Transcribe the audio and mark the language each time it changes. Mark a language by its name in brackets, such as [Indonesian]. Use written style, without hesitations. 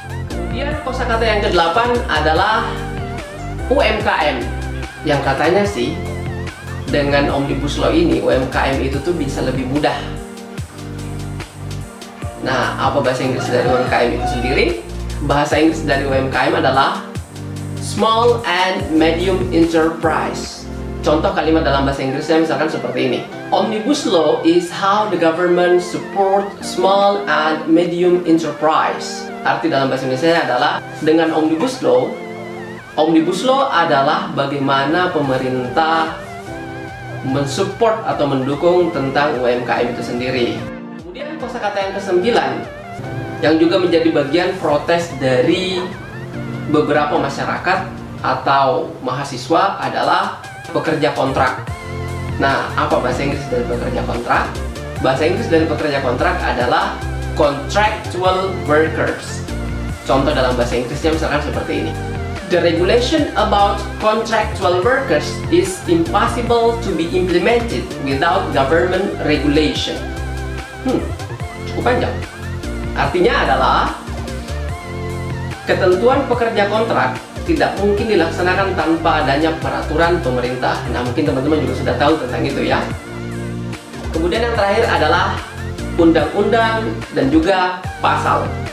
[Indonesian] Kemudian kosakata yang ke-8 adalah UMKM. Yang katanya sih, dengan Omnibus Law ini, UMKM itu tuh bisa lebih mudah. Nah, apa bahasa Inggris dari UMKM itu sendiri? Bahasa Inggris dari UMKM adalah [English] small and medium enterprise. [Indonesian] Contoh kalimat dalam bahasa Inggrisnya misalkan seperti ini. [English] Omnibus Law is how the government support small and medium enterprise. [Indonesian] Arti dalam bahasa Indonesia adalah dengan Omnibus Law adalah bagaimana pemerintah mensupport atau mendukung tentang UMKM itu sendiri. Kemudian kosakata yang ke-9 yang juga menjadi bagian protes dari beberapa masyarakat atau mahasiswa adalah pekerja kontrak. Nah, apa bahasa Inggris dari pekerja kontrak? Bahasa Inggris dari pekerja kontrak adalah contractual workers. Contoh dalam bahasa Inggrisnya misalkan seperti ini. [English] The regulation about contractual workers is impossible to be implemented without government regulation. [Indonesian] Cukup panjang. Artinya adalah ketentuan pekerja kontrak tidak mungkin dilaksanakan tanpa adanya peraturan pemerintah. Nah, mungkin teman-teman juga sudah tahu tentang itu ya. Kemudian yang terakhir adalah undang-undang dan juga pasal.